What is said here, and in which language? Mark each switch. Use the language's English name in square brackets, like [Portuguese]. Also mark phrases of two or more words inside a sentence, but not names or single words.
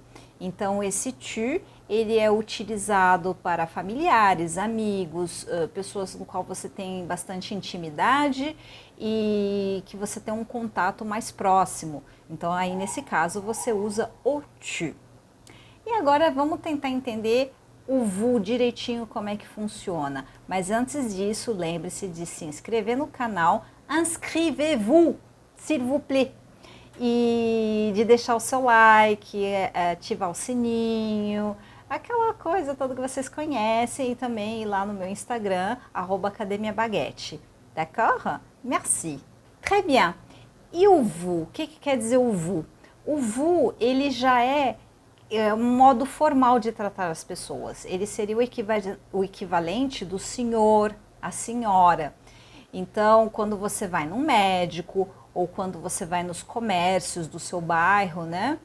[Portuguese] Então esse tu, ele é utilizado para familiares, amigos, pessoas com qual você tem bastante intimidade e que você tem um contato mais próximo. Então aí nesse caso você usa o tu. E agora vamos tentar entender o vous direitinho como é que funciona. Mas antes disso, lembre-se de se inscrever no canal. [French] Inscrevez-vous, s'il vous plaît. [Portuguese] E de deixar o seu like, ativar o sininho, aquela coisa toda que vocês conhecem, e também ir lá no meu Instagram, @academiabaguette. [French] D'accord? Merci. Très bien. [Portuguese] E o vous? O que quer dizer o vous? O vous, ele já é um modo formal de tratar as pessoas. Ele seria o equivalente do senhor, a senhora. Então, quando você vai num médico ou quando você vai nos comércios do seu bairro, né?